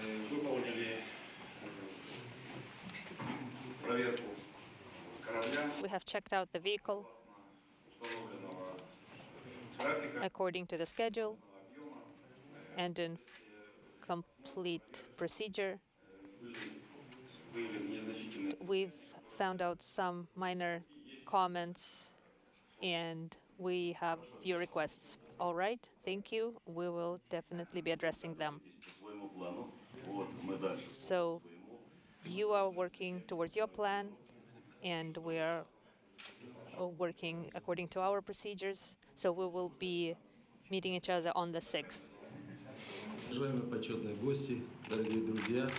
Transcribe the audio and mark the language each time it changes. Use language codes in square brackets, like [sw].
[ru] Выполнили проверку корабля. [en] We have checked out the vehicle according to the schedule and in complete procedure. [ru] Выявлены незначительные [en] We've found out some minor comments and we have few requests. All right, thank you. We will definitely be addressing them. [ru] по своему плану. Вот мы дальше [en] So you are working towards your plan and we are working according to our procedures. So we will be meeting each other on the 6th. [ru] Уважаемые почетные гости, дорогие друзья,